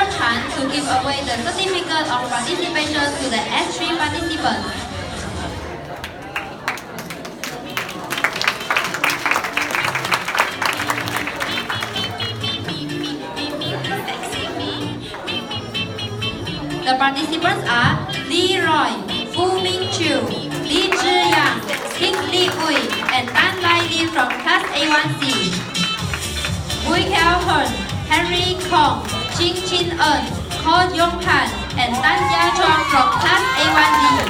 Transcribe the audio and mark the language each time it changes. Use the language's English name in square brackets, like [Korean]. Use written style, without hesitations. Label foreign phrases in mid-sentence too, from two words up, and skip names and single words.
[English] Tan to give away the certificate of participation to the S3 participants. The participants are Leroy, Fu Ming-chu, Li Zhiyang, Kingsley Ui, and Tan Lai Lin from Class A1C. Bui Kiao-hun, Henry Kong, Ching Chin-eun, Ko Yong-han, and Tan Jia-chuang from Class A1D.